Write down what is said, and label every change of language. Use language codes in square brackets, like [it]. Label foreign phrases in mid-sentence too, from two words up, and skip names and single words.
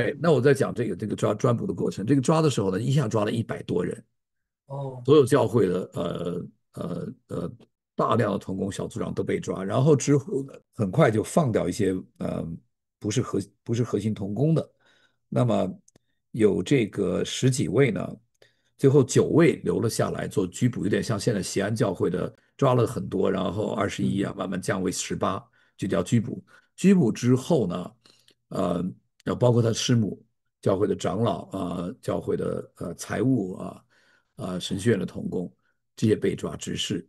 [zh] 對，那我在講這個抓捕的過程，這個抓的時候呢，一下抓了100多人。哦，所有教會的大量的同工小組長都被抓，然後之後呢，很快就放掉一些不是核心同工的，那麼有這個十幾位呢，最後9位留了下來做拘捕，有點像現在錫安教會的抓了很多，然後21啊慢慢降為18，就叫拘捕。拘捕之後呢，包括他師母、教會的長老教會的財務神學院的同工，這些被抓執事。